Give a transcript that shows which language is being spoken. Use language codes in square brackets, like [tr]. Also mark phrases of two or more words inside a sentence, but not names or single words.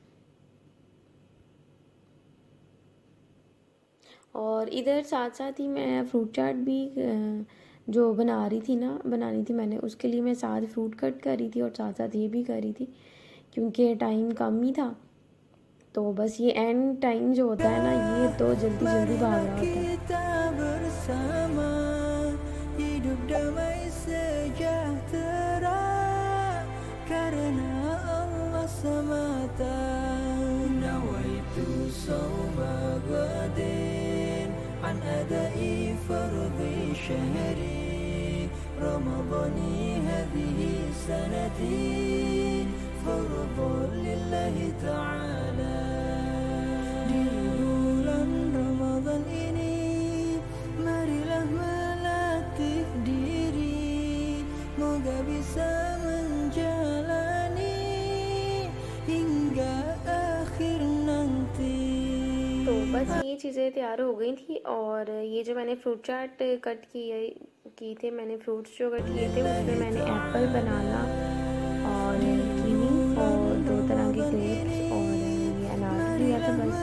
[hi] और इधर साथ साथ ही मैं फ्रूट चाट भी जो बनानी थी मैंने, उसके लिए मैं साथ [en] fruit cut [hi] कर रही थी और साथ साथ ये भी कर रही थी, क्योंकि टाइम कम ही था। तो बस ये [en] end time [hi] जो होता है ना, ये तो जल्दी जल्दी भाग रहा [id] Marilah [hi] होता है। [id] kita bersama hidup damai sejahtera karena Allah semata. [ar] نويت صوم غد عن أداء فرض شهر رمضان هذه السنة فرضا لله تعالى. [id] Di bulan Ramadan ini marilah melatih diri, moga bisa menjalani hingga akhir nanti. [hi] तो बस ये चीज़ें तैयार हो गई थी, और ये जो मैंने फ्रूट चाट कट की थे, मैंने फ्रूट्स जो कट किए थे उसमें मैंने [en] apple, banana [hi] और कीवी और 2 तरह के ग्रेप्स और ये अनार लिया था बस।